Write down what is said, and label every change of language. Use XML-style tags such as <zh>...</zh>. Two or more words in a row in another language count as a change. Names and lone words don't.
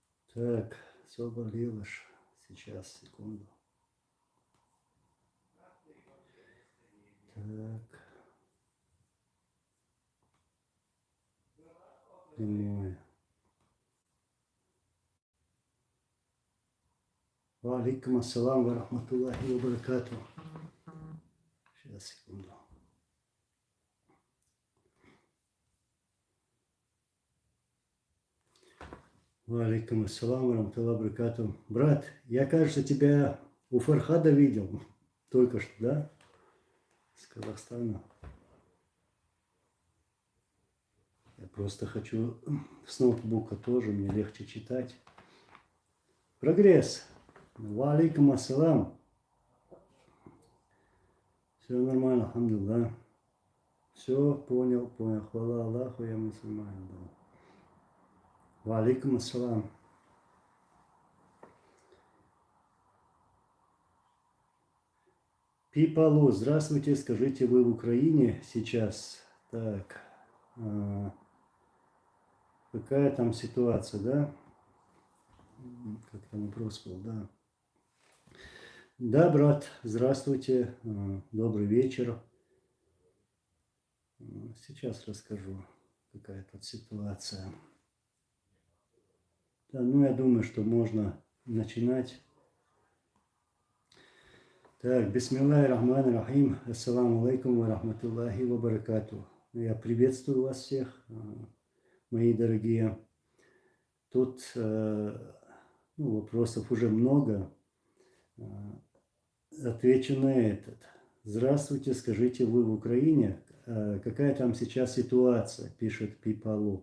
<ru>Так, Соболевыш. Сейчас, секунду. Так. Прямое.</ru> <ar>وعليكم السلام ورحمة الله وبركاته.</ar> <ru>Сейчас, секунду.</ru> <ar>وعليكم السلام ورحمة الله وبركاته.</ar> <ru>Брат, я, кажется, тебя у Фархада видел только что, да? С Казахстана. Я просто хочу с ноутбука тоже, мне легче читать. Прогресс.</ru> <ar>وعليكم السلام.</ar> <ru>Все нормально, алхамдулилlah. Все, понял. Хвала Аллаху, я мусульманин.</ru> <ar>وعليكم السلام.</ar> <ru>Пипалу, здравствуйте, скажите, вы в Украине сейчас? Так, какая там ситуация, да? Как там вопрос был, да? Да, брат, здравствуйте, добрый вечер. Сейчас расскажу, какая тут ситуация. Да, ну, я думаю, что можно начинать. Так,</ru> <ar>بسم الله الرحمن الرحيم، السلام عليكم ورحمة الله وبركاته.</ar> <ru>Я приветствую вас всех, мои дорогие. Тут вопросов уже много. Отвечу на этот. Здравствуйте, скажите, вы в Украине? Какая там сейчас ситуация, пишет Пипалу.</ru>